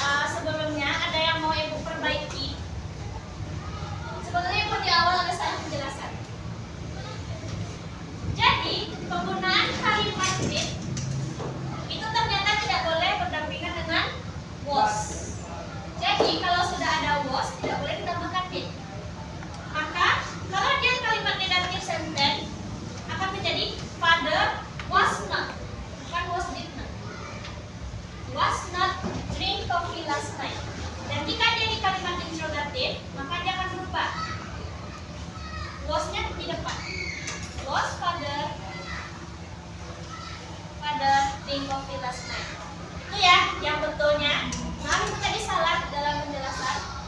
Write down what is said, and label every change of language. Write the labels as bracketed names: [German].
[Indonesian] Sebelumnya ada yang mau Ibu perbaiki. Sebetulnya Ibu di awal ada salah penjelasan. Jadi, penggunaan kalimat did itu ternyata tidak boleh berdampingan dengan was. Jadi, kalau sudah ada was, tidak boleh ditambahkan did. Maka kalau dia kalimat negatif sentence akan menjadi [English] father was not, [Indonesian] bukan [English] was did not. Was not drink coffee last night. [Indonesian] Dan jika dia di kalimat interrogatif, maka dia akan berubah. Was-nya di depan. [English] Was father drink coffee last night. [Indonesian] Itu ya yang betulnya. Nah, itu tadi salah dalam penjelasan.